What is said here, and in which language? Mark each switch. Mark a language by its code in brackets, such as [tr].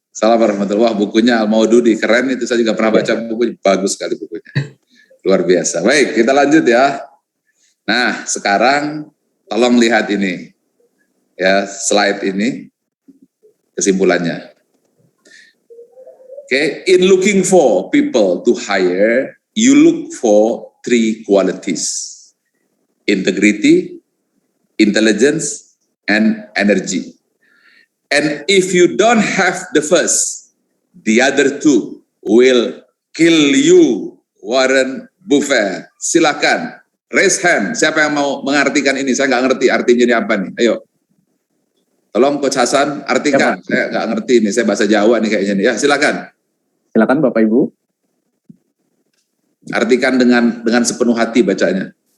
[id] Salam warahmatullahi wabarakatuh. Bukunya Al-Maududi keren itu, saya juga pernah baca bukunya, bagus sekali bukunya. Luar biasa. Baik, kita lanjut ya. Nah, sekarang tolong lihat ini. Ya, slide ini kesimpulannya. [en] Okay, in looking for people to hire, you look for 3 qualities. Integrity, intelligence, and energy. And if you don't have the first, the other 2 will kill you. Warren Buffet. [id] Silakan. [en] Raise hand. [id] Siapa yang mau mengartikan ini? Saya nggak ngerti artinya ini apa nih. Ayo. Tolong Coach Hasan artikan. Ya, saya nggak ngerti nih. Saya bahasa Jawa nih kayaknya nih. Ya, silakan. Silakan Bapak Ibu. Artikan dengan sepenuh hati bacanya.